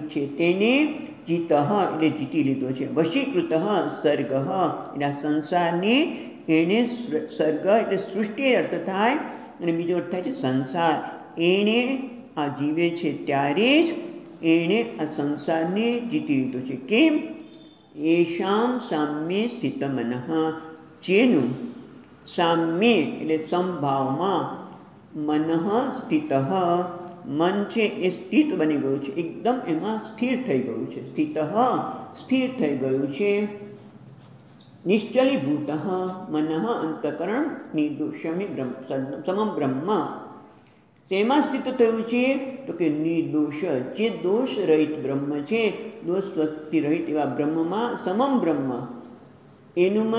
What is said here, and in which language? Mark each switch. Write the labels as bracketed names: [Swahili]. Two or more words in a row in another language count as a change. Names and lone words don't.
[Gujarati] છે તેને જીતઃ એટલે જીતી લીધો છે વશીકૃત સર્ગ એટલે આ સંસારને એણે સર્ગ એટલે સૃષ્ટિ અર્થ થાય અને બીજો અર્થ થાય છે સંસાર એણે આ જીવે છે ત્યારે જ એણે આ સંસારને જીતી લીધો છે કેમ [Sanskrit] येषां साम्ये स्थित मनः [Gujarati] જેનું સામ્ય એટલે સમભાવમાં મનઃ સ્થિત મન છે એ સ્થિત બની ગયું છે એકદમ એમાં સ્થિર થઈ ગયું છે સ્થિત સ્થિર થઈ ગયું છે [Sanskrit] निश्चलीभूत मनः [Gujarati] અંતઃકરણ [Sanskrit] निर्दोषमी समम ब्रह्म [Gujarati] તેમાં સ્થિત થયું છે તો કે નિર્દોષ જે દોષ રહિત બ્રહ્મ છે દોષ સ્વસ્તિ રહિત એવા બ્રહ્મમાં [Sanskrit] समम ब्रह्म [Gujarati] એનું મન